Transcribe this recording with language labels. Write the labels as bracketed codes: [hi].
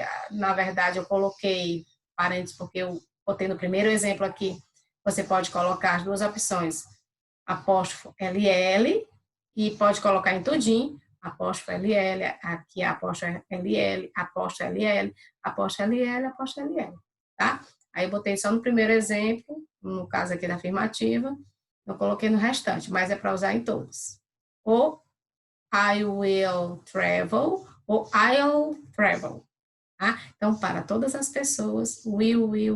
[pt] na verdade eu coloquei parênteses porque eu botei no primeiro exemplo aqui, você pode colocar as duas opções, apóstrofo LL, e pode colocar em tudinho, apóstrofo LL, aqui é apóstrofo LL, apóstrofo LL, apóstrofo LL, apóstrofo LL, tá? Aí eu botei só no primeiro exemplo, no caso aqui da afirmativa, não coloquei no restante, mas é para usar em todos. [en] Ou I will travel, ou I'll travel. [pt] Tá? Então, para todas as pessoas, will.